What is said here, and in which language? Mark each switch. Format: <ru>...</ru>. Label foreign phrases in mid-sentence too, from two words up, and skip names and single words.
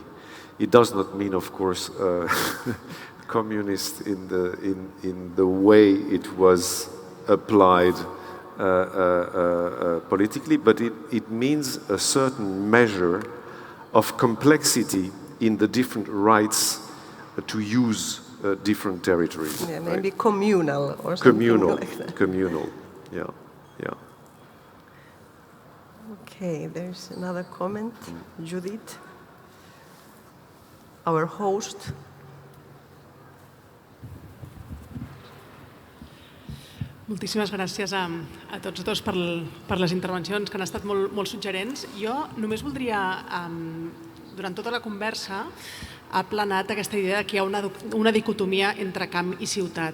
<en>It does not mean, of course, communist in the way it was applied politically, but it means a certain measure of complexity in the different rights to use different territories. Yeah, maybe right? Communal or something communal, like that. Communal, yeah. Okay, there's another comment. Judith, our host.</en> <ca>Moltíssimes gràcies a tots dos per les intervencions, que han estat molt suggerents. Jo només voldria, durant tota la conversa, ha planat aquesta idea que hi ha una dicotomia entre camp i ciutat.</ca>